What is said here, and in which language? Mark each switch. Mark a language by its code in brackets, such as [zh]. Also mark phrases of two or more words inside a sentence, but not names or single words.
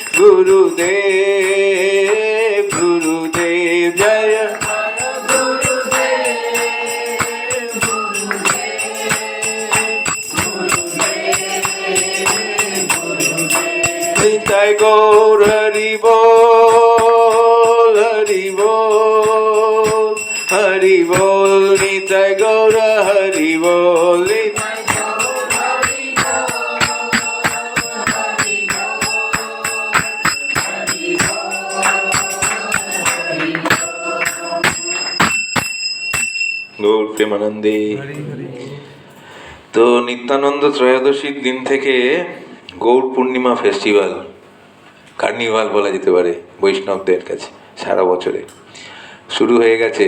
[bn] Gurudev Gurudev Jaya Nitai গৌর হরি বোল হরি বোল হরি বোল নিতাই গৌর হরি বোল গৌর প্রেমানন্দে। তো নিত্যানন্দ ত্রয়োদশীর দিন থেকে গৌর পূর্ণিমা ফেস্টিভ্যাল, কার্নিভাল বলা যেতে পারে বৈষ্ণবদের কাছে, সারা বছরে শুরু হয়ে গেছে।